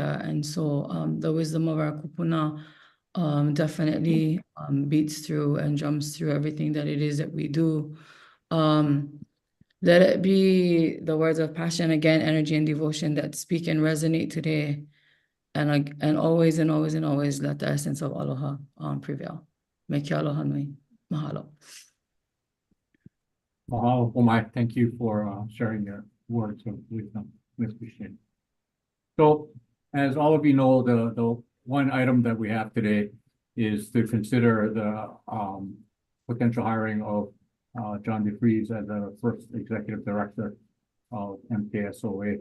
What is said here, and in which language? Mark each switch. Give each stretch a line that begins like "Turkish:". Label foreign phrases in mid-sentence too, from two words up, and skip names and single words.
English: And so the wisdom of our kupuna definitely beats through and jumps through everything that it is that we do. Let it be the words of passion, again, energy and devotion that speak and resonate today. And always and always and always let the essence of aloha prevail.
Hawaiian: Me ke aloha nui. Mahalo. Mahalo, Pomai.
English: Thank you for sharing your words of wisdom. We appreciate it. So, as all of you know, the one item that we have today is to consider the potential hiring of John DeFries as the first executive director of MKSOA.